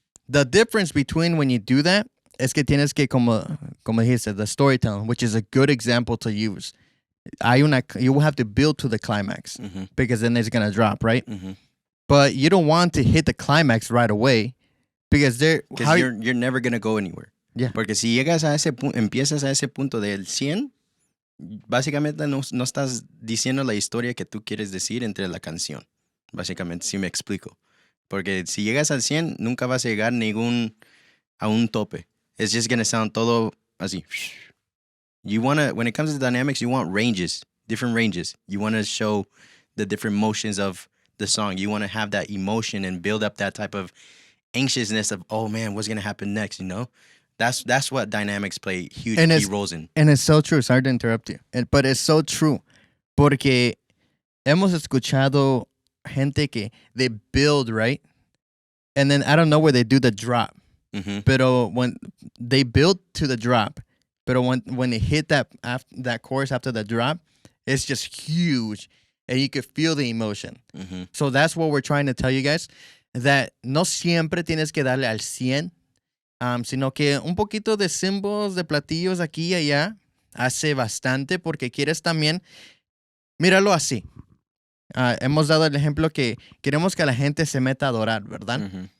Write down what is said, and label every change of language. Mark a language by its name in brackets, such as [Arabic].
[English] The difference between when you do that [Spanish] es que tienes que, como dijiste, [English] the storytelling, which is a good example to use. You will have to build to the climax because then it's going to drop, right? But you don't want to hit the climax right away because you're never going to go anywhere. Yeah. [Spanish] Porque si llegas a empiezas a ese punto del 100, básicamente no estás diciendo la historia que tú quieres decir entre la canción. Básicamente, si me explico. Porque si llegas al 100, nunca vas a llegar a un tope. [English] It's just going to sound [Spanish] todo así. [English] When it comes to dynamics, you want ranges, different ranges. You want to show the different motions of the song. You want to have that emotion and build up that type of anxiousness of, oh man, what's going to happen next, you know? That's what dynamics play huge key roles in. And it's so true. Sorry to interrupt you. But it's so true. [Spanish] Porque hemos escuchado gente que [English] they build, right? And then I don't know where they do the drop. [Spanish] Pero [English] when they build to the drop, [Spanish] pero [English] when they hit that chorus after the drop, it's just huge. And you can feel the emotion. So that's what we're trying to tell you guys. [Spanish] That no siempre tienes que darle al 100. Sino que un poquito de cymbals, de platillos aquí y allá hace bastante porque quieres también, míralo así. Hemos dado el ejemplo que queremos que la gente se meta a adorar, ¿verdad?